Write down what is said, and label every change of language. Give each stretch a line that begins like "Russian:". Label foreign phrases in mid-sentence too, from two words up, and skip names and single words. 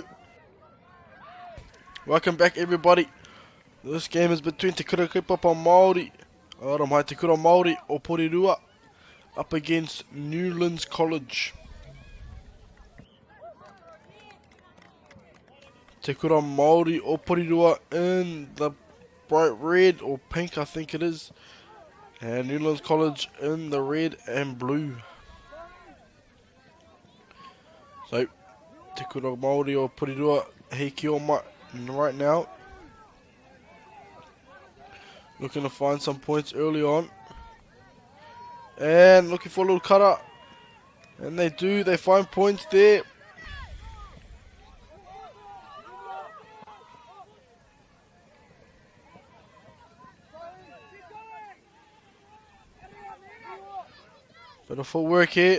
English: Welcome back everybody. This game is between Te Kura Kaupapa Māori,
Māori: ora mai
English: Te Kura Māori o Porirua, up against Newlands College. Te Kura Māori o Porirua in the bright red or pink I think it is, and Newlands College in the red and blue. So, Te Kura Māori o Porirua
Māori: hei ki o mai
English: right now. Looking to find some points early on. And looking for a little cutter. And they do, they find points there. Bit of footwork here.